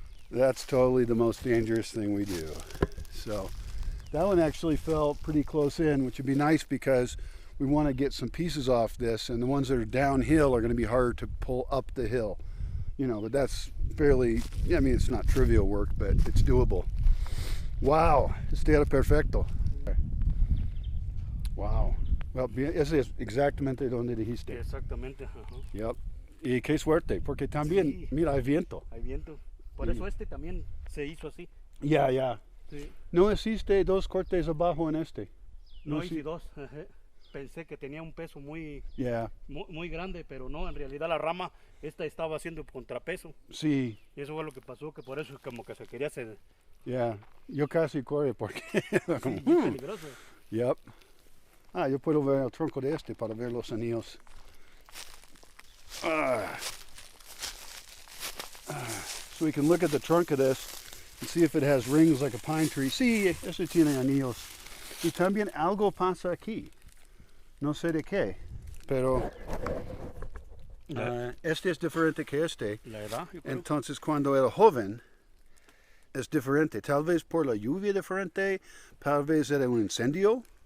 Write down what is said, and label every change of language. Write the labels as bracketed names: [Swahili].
[English] That's totally the most dangerous thing we do. So that one actually fell pretty close in, which would be nice because we want to get some pieces off this, and the ones that are downhill are going to be harder to pull up the hill. You know, but that's fairly, I mean, it's not trivial work, but it's doable. [Spanish] Wow, está perfecto. Wow. Well, ese es exactamente donde dijiste. Exactamente. Ajá. Yep. Y qué suerte, porque también, Sí. mira, hay viento. Hay viento. Por eso este también se hizo así. Ya, ya. Sí. ¿No hiciste dos cortes abajo en este? No hice dos. Ajá. Pensé que tenía un peso muy, Yeah. muy grande, pero no, en realidad la rama esta estaba haciendo contrapeso. Sí. Y eso fue lo que pasó, que por eso como que se quería hacer. Yeah. Yo casi corro porque... como, Sí, muy peligroso. Yep. Ah, yo puedo ver el tronco de este para ver los anillos. [English] so we can look at the trunk of this and see if it has rings like a pine tree. [Spanish] Sí, eso tiene anillos. Y también algo pasa aquí. No sé de qué, pero este es diferente que este. La edad, yo creo. Entonces, cuando era joven, es diferente. Tal vez por la lluvia diferente, tal vez era un incendio.